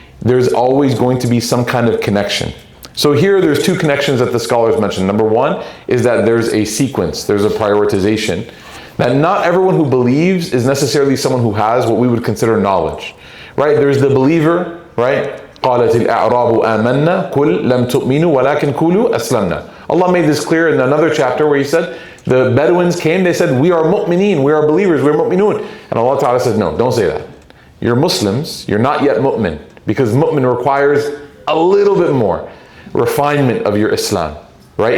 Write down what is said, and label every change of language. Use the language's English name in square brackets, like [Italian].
[English] There's always going to be some kind of connection. So here there's two connections that the scholars mentioned. Number one is that there's a sequence, there's a prioritization. That not everyone who believes is necessarily someone who has what we would consider knowledge. Right? There's the believer, right? [Arabic] قالت الأعراب آمنا قل لم تؤمنوا ولكن قولوا أسلمنا. [English] Allah made this clear in another chapter where He said, the Bedouins came, they said, we are mu'mineen, we are believers, we are mu'minun. And Allah Ta'ala says, no, don't say that. You're Muslims, you're not yet mu'min. Because mu'min requires a little bit more refinement of your Islam, right?